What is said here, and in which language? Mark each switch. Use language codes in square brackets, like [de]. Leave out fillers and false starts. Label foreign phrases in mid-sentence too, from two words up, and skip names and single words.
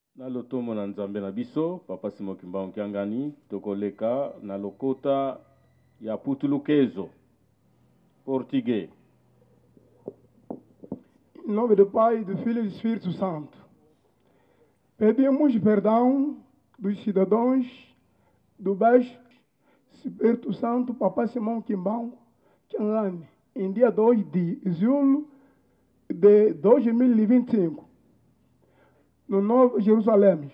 [ln] Na lotomo na nzambe na biso, Papa Simon Kimbangu Kiangani, tokoleka na lokota ya Putulukezo, portugais. [pt] Em nome do Pai, do Filho e do Espírito Santo, pedimos perdão dos cidadãos do Baixo Espírito Santo, Papa Simão Kimbangu Kiangani, em dia 2 de julho de 2025, no Novo Jerusalém.